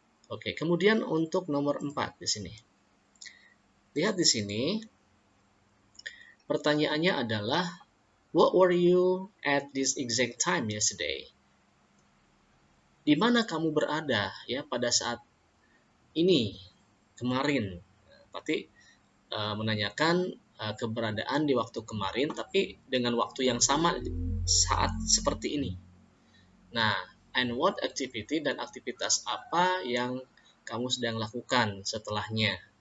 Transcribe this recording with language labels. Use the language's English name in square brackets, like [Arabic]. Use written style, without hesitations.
[Indonesian] Oke, kemudian untuk nomor 4 di sini. Lihat di sini, pertanyaannya adalah, [English] what were you at this exact time yesterday? [Indonesian] Di mana kamu berada ya pada saat ini, kemarin? Berarti menanyakan keberadaan di waktu kemarin, tapi dengan waktu yang sama saat seperti ini. Nah, [English] and what activity [Indonesian] dan aktivitas apa yang kamu sedang lakukan setelahnya?